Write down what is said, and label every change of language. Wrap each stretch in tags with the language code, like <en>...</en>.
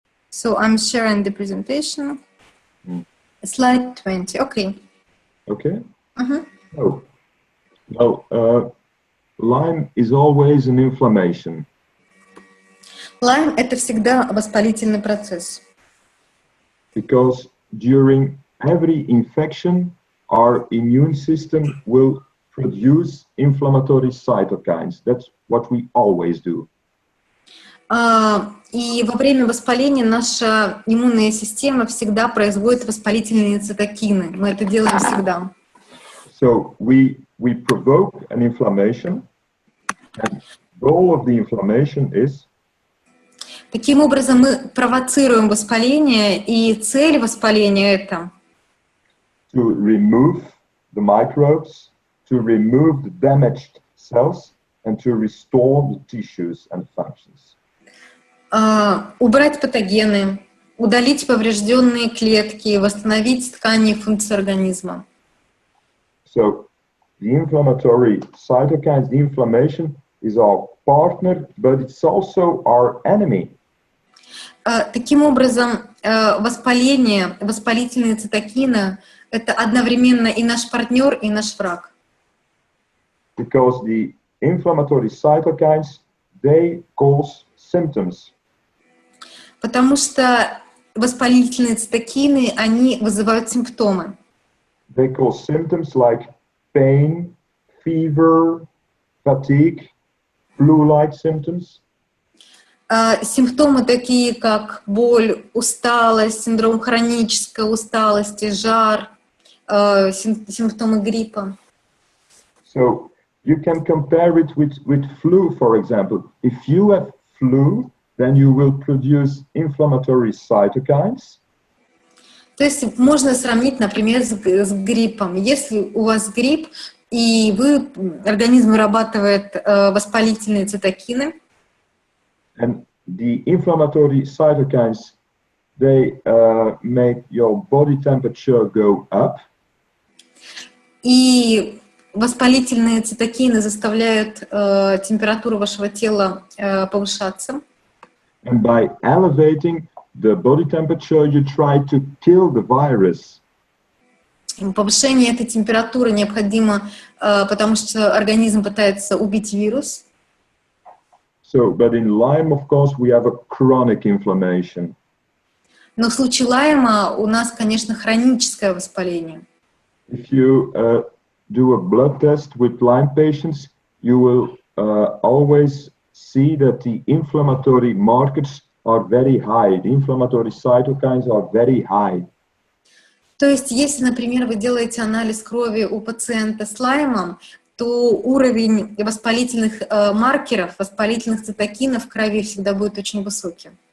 <en>So I'm sharing the presentation. Slide 20. Okay. Okay. So, Lyme is always an inflammation.</en> <ru>Lyme — это всегда воспалительный процесс.</ru> <en>Because during every infection, our immune system will produce inflammatory cytokines. That's what we always do.</en> <ru>И во время воспаления наша иммунная система всегда производит воспалительные цитокины. Мы это делаем всегда.</ru> <en>So we provoke an inflammation, and the goal of the inflammation is</en> <ru>Таким образом, мы провоцируем воспаление, и цель воспаления — это</ru> <en>to remove the microbes, to remove the damaged cells, and to restore the tissues and functions.</en> <ru>Убрать патогены, удалить поврежденные клетки, восстановить ткани и функции организма.</ru> <en>So the inflammatory cytokines, the inflammation is our partner, but it's also our enemy.</en> <ru>Таким образом, воспаление, воспалительные цитокины — это одновременно и наш партнер, и наш враг.</ru> <en>Because the inflammatory cytokines, they cause symptoms.</en> <ru>Потому что воспалительные цитокины, они вызывают симптомы.</ru> <en>They cause symptoms like pain, fever, fatigue, flu-like symptoms.</en> <ru>Симптомы такие, как боль, усталость, синдром хронической усталости, жар, симптомы гриппа.</ru> <en>So you can compare it with flu, for example. If you have flu, then you will produce inflammatory cytokines.</en> <ru>То есть можно сравнить, например, с гриппом. Если у вас грипп, и организм вырабатывает воспалительные цитокины,</ru> <en>And the inflammatory cytokines, they make your body temperature go up.</en> <ru>И воспалительные цитокины заставляют температуру вашего тела повышаться.</ru> <en>And by elevating the body temperature, you try to kill the virus.</en> <ru>Повышение этой температуры необходимо, потому что организм пытается убить вирус.</ru> <en>So, but in Lyme, of course, we have a chronic inflammation.</en> <ru>Но в случае Лайма у нас, конечно, хроническое воспаление.</ru> <en>If you do a blood test with Lyme patients, you will always see that the inflammatory markers are very high. The inflammatory cytokines are very high.</en> <ru>То есть, если, например, вы делаете анализ крови у пациента с Лаймом, то уровень воспалительных маркеров, воспалительных цитокинов в крови всегда будет очень высокий.</ru>